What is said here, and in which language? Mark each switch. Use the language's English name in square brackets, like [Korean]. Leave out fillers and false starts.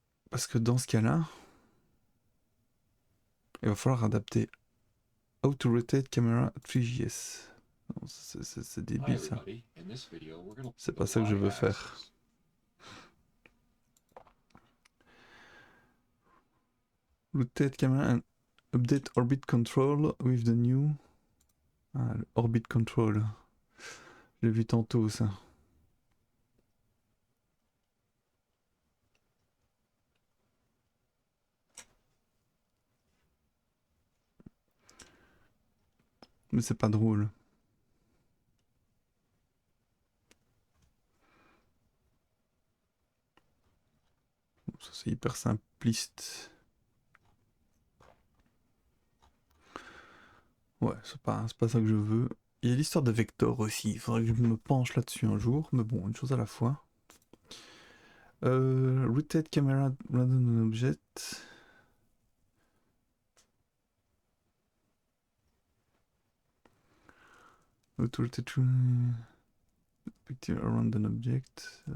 [French] Parce que dans ce cas-là, il va falloir adapter [English] How to rotate camera 3GS. [French] C'est débile ça. C'est pas ça que je veux faire. [English] Rotate camera and update orbit control with the new... [French] Ah, le orbit control. J'ai vu tantôt ça. Mais c'est pas drôle. Ça c'est hyper simpliste. Ouais, c'est pas ça que je veux. Il y a l'histoire de vector aussi. Il faudrait que je me penche là-dessus un jour. Mais bon, une chose à la fois. [English] Rotate camera rather than object. Auto rotate picture around an object.